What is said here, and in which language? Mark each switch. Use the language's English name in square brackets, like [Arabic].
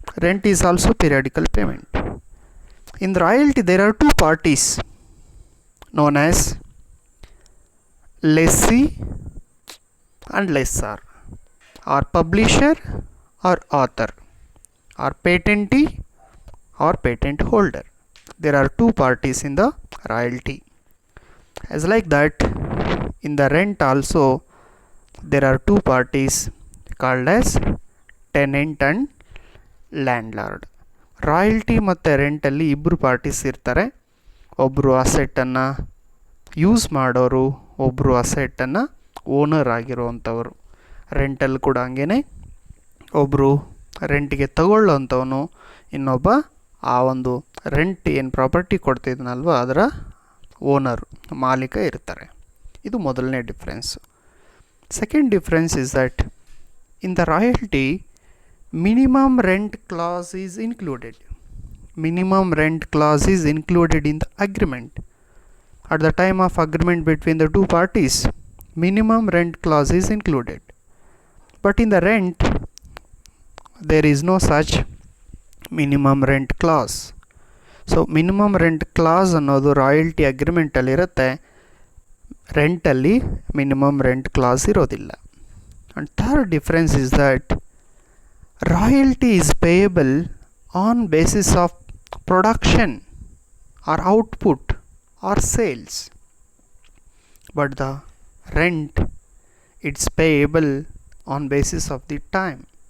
[English] Rent is also periodical payment. In the royalty, there are two parties known as lessee and lessor, or publisher or author, or patentee or patent holder. There are two parties in the royalty. As like that, in the rent also there are two parties called as tenant and landlord. [Kannada] Royalty ಮತ್ತು ರೆಂಟಲ್ಲಿ ಇಬ್ಬರು parties ಇರ್ತಾರೆ. ಒಬ್ಬರು ಅಸೆಟ್ಟನ್ನು use ಮಾಡೋರು, ಒಬ್ಬರು ಅಸೆಟ್ಟನ್ನು owner ಆಗಿರುವಂಥವ್ರು. ರೆಂಟಲ್ಲಿ ಕೂಡ ಹಂಗೇ ಒಬ್ಬರು ರೆಂಟಿಗೆ ತಗೊಳ್ಳೋಂಥವನು, ಇನ್ನೊಬ್ಬ ಆ ಒಂದು ರೆಂಟ್ ಏನು ಪ್ರಾಪರ್ಟಿ ಕೊಡ್ತಿದ್ನಲ್ವ ಅದರ ಓನರ್, ಮಾಲೀಕ ಇರ್ತಾರೆ. ಇದು ಮೊದಲನೇ difference. [English] Second difference is that in the royalty minimum rent clause is included. Minimum rent clause is included in the agreement. At the time of agreement between the two parties, minimum rent clause is included. But in the rent, there is no such minimum rent clause. So minimum rent clause [Kannada] ಅನ್ನೋದು royalty ಅಗ್ರಿಮೆಂಟಲ್ಲಿ ಇರುತ್ತೆ, ರೆಂಟಲ್ಲಿ minimum rent class ಇರೋದಿಲ್ಲ. [English] And third difference is that royalty is payable on basis of production or output or sales, but the rent, it's payable on basis of the time.